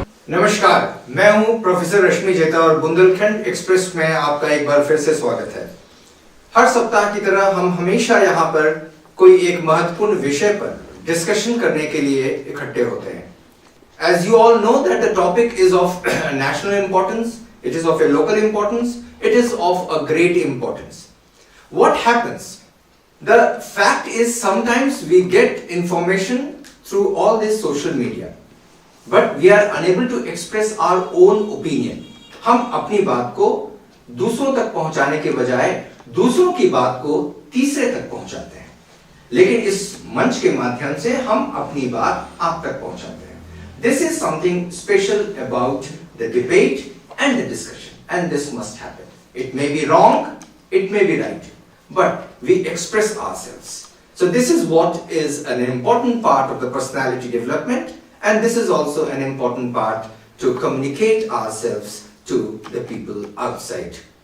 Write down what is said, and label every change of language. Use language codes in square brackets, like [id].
[hi] नमस्कार, मैं हूं प्रोफेसर रश्मि जेता और बुंदेलखंड एक्सप्रेस में आपका एक बार फिर से स्वागत है। हर सप्ताह की तरह हम हमेशा यहाँ पर कोई एक महत्वपूर्ण विषय पर डिस्कशन करने के लिए इकट्ठे होते हैं। [en] As you all know that the topic is of national importance, it is of a local importance, it is of a great importance. What happens? The fact is sometimes we get information through all this social media. But we are unable to express our own opinion. [hi] हम अपनी बात को दूसरों तक पहुंचाने के बजाय दूसरों की बात को तीसरे तक पहुंचाते हैं। लेकिन इस मंच के माध्यम से हम अपनी बात आप तक पहुंचाते हैं। [en] This is something special about the debate and the discussion, and this must happen. It may be wrong, it may be right, but we express ourselves. So this is what is an important part of the personality development. And this is also an important part to communicate ourselves to the people outside.